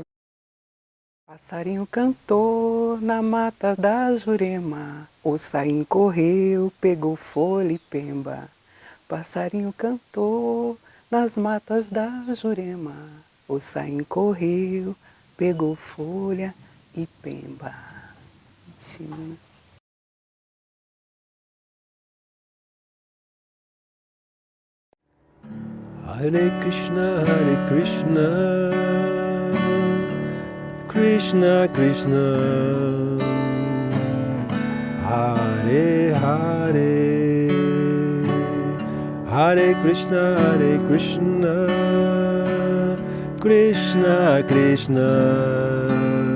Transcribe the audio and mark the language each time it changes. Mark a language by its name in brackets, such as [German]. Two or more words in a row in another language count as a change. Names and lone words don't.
[Portuguese] Passarinho cantou na mata da Jurema, o saim correu, pegou folha e pemba. Passarinho cantou nas matas da Jurema, o saim correu, pegou folha e pemba. Sim. [Sanskrit] हरे कृष्ण, कृष्ण कृष्ण, हरे हरे, हरे कृष्ण, कृष्ण कृष्ण,